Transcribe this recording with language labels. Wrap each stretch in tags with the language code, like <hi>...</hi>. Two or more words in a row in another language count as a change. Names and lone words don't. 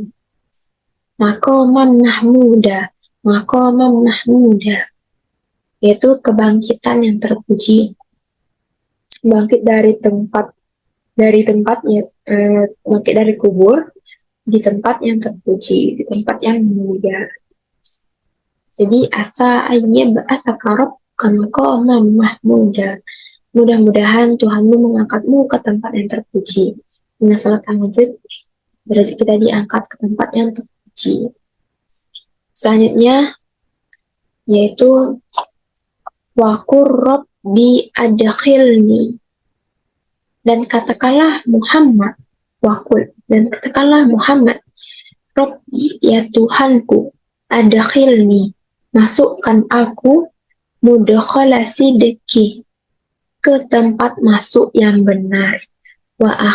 <ar>مقاما محمودا,</ar> <id>yaitu kebangkitan yang terpuji. Bangkit dari kubur, di tempat yang terpuji, di tempat yang mulia.</id> <ar>Jadi عسى أن يبعثك ربك مقاما محمودا.</ar> <id>Mudah-mudahan Tuhanmu mengangkatmu ke tempat yang terpuji. Dengan salat tahajud, derajat kita diangkat ke tempat yang terpuji. Selanjutnya yaitu</id> <ar>وقل رب أدخلني,</ar> <id>dan katakanlah Muhammad, Rabbi, ya Tuhanku, adkhilni, masukkan aku,</id> <ar>مدخل صدق,</ar> <id>ke tempat masuk yang benar, wa</id>